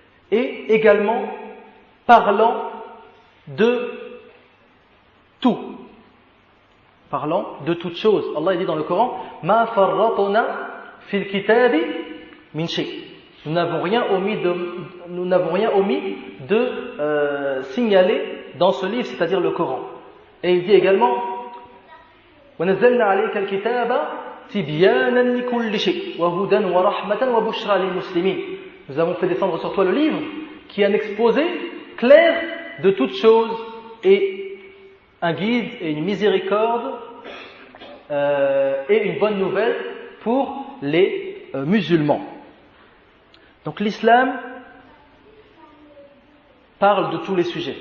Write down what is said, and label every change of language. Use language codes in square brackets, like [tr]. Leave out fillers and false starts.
[fr] Et également, parlant de tout. Parlant de toute chose. Allah dit dans le Coran, [ar] Ma farratna fil kitabi min shay. [fr] Nous n'avons rien omis de signaler dans ce livre, c'est-à-dire le Coran. Et il dit également [ar] وَنَزَّلْنَا عَلَيْكَ الْكِتَابَ تِبْيَانًا لِكُلِّ شَيْءٍ وَهُدًى وَرَحْمَةً وَبُشْرَى لِلْمُسْلِمِينَ. [fr] Nous avons fait descendre sur toi le livre qui est un exposé clair de toutes choses et un guide et une miséricorde et une bonne nouvelle pour les musulmans. Donc l'islam parle de tous les sujets.